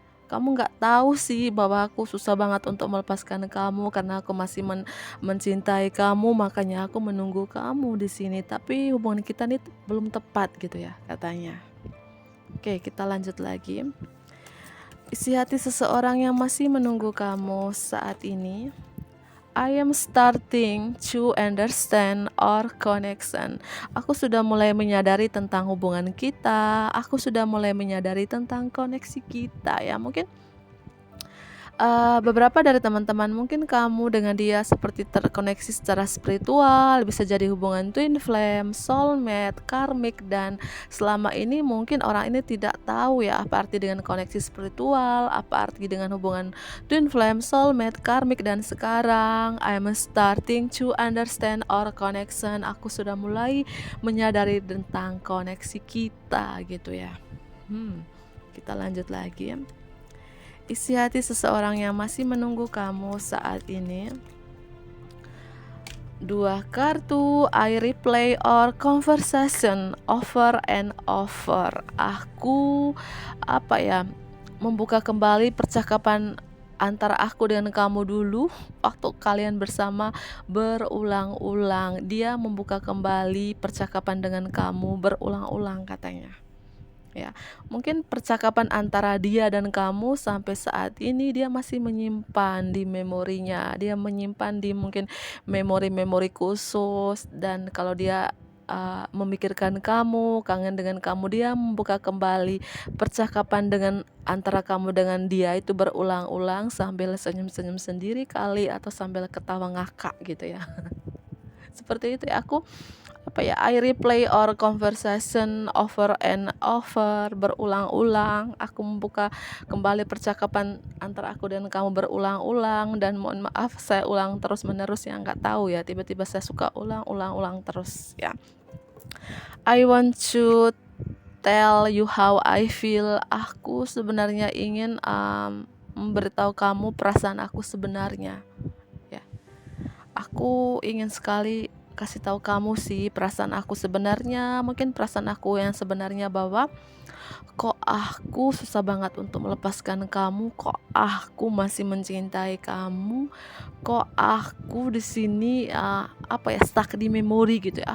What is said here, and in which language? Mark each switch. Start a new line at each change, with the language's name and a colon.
Indonesian: Kamu nggak tahu sih bahwa aku susah banget untuk melepaskan kamu karena aku masih mencintai kamu. Makanya aku menunggu kamu di sini. Tapi hubungan kita ini belum tepat gitu ya katanya. Oke, kita lanjut lagi. Isi hati seseorang yang masih menunggu kamu saat ini.
English: I am starting to understand our connection.
Indonesian: Aku sudah mulai menyadari tentang hubungan kita. Aku sudah mulai menyadari tentang koneksi kita ya. Mungkin beberapa dari teman-teman mungkin kamu dengan dia seperti terkoneksi secara spiritual, bisa jadi hubungan twin flame, soulmate, karmic, dan selama ini mungkin orang ini tidak tahu ya apa arti dengan koneksi spiritual, apa arti dengan hubungan twin flame, soulmate, karmic, dan sekarang
English: I'm starting to understand our connection.
Indonesian: Aku sudah mulai menyadari tentang koneksi kita gitu ya. Kita lanjut lagi. Isi hati seseorang yang masih menunggu kamu saat ini. 2 kartu,
English: I replay our conversation over and over.
Indonesian: Aku membuka kembali percakapan antara aku dengan kamu dulu waktu kalian bersama berulang-ulang. Dia membuka kembali percakapan dengan kamu berulang-ulang katanya. ya. Mungkin percakapan antara dia dan kamu sampai saat ini dia masih menyimpan di memorinya, dia menyimpan di mungkin memori-memori khusus, dan kalau dia memikirkan kamu, kangen dengan kamu, dia membuka kembali percakapan dengan antara kamu dengan dia itu berulang-ulang sambil senyum-senyum sendiri kali, atau sambil ketawa ngakak gitu ya. Seperti itu ya,
English: I replay our conversation over and over,
Indonesian: berulang-ulang. Aku membuka kembali percakapan antara aku dan kamu berulang-ulang, dan mohon maaf saya ulang terus-menerus ya, nggak tahu ya, tiba-tiba saya suka ulang-ulang terus ya.
English: I want to tell you how I feel.
Indonesian: Aku sebenarnya ingin memberitahu kamu perasaan aku sebenarnya ya. Aku ingin sekali kasih tahu kamu sih perasaan aku sebenarnya. Mungkin perasaan aku yang sebenarnya bahwa kok aku susah banget untuk melepaskan kamu, kok aku masih mencintai kamu, kok aku di sini stuck di memori gitu ya.